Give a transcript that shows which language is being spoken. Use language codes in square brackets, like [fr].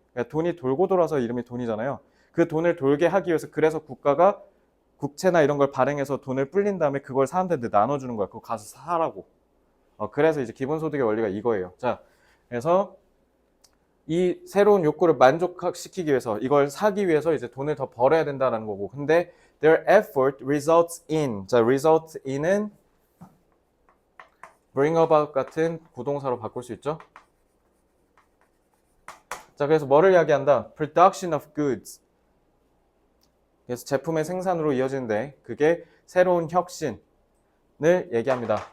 [ko] 그러니까 돈이 돌고 돌아서 이름이 돈이잖아요. 그 돈을 돌게 하기 위해서 그래서 국가가 국채나 이런 걸 발행해서 돈을 불린 다음에 그걸 사람들한테 나눠주는 거야. 그거 가서 사라고. 그래서 이제 기본소득의 원리가 이거예요. 자, 그래서 이 새로운 욕구를 만족시키기 위해서 이걸 사기 위해서 이제 돈을 더 벌어야 된다는 거고. [en] 근데 their effort results in. [ko] 자, result in은 bring about 같은 부동사로 바꿀 수 있죠. 자, 그래서 뭐를 이야기한다? [en] production of goods. [ko] 그래서 제품의 생산으로 이어지는데 그게 새로운 혁신을 얘기합니다.